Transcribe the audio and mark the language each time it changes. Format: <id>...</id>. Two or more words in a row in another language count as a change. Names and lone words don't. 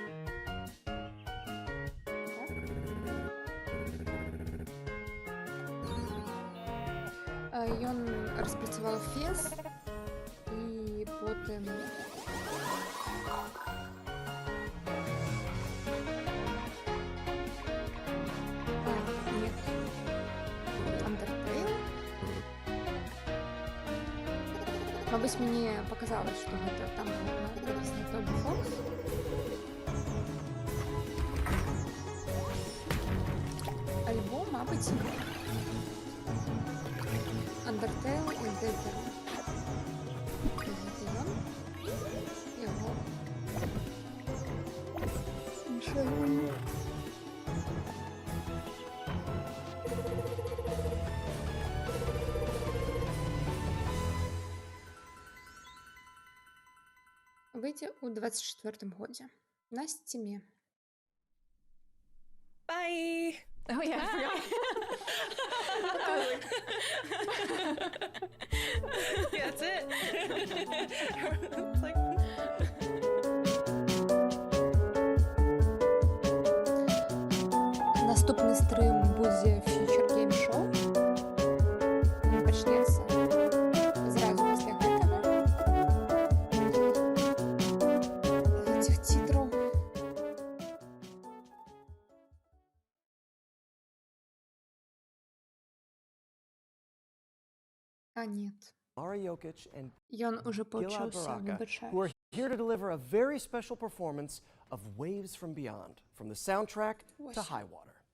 <be>Ён распрацаваў Фес і потым мабыць,</be> <ru>мне показалось, что</ru> <be>гэта там</be> <ru>написано Тобі Фокс.</ru> <be>Альбо, мабыць, Undertale і Dead. Гэта ён. Яго. Іншая гульня. Выйдзе ў 24-м годзе на Steam.</be> <en>Bye! Oh yeah, I Yeah, that's it. It's like...</en> <be>Наступны стрим будзе Future Game Show. Він пачнецца зразу пасля гэтага.</be> <ru>Этих титров. А нет.</ru> <be>Ён уже паўчыўся выбачаць.</be> <en>Who are here to deliver a very special performance of Waves from Beyond, from the soundtrack to High Water.</en>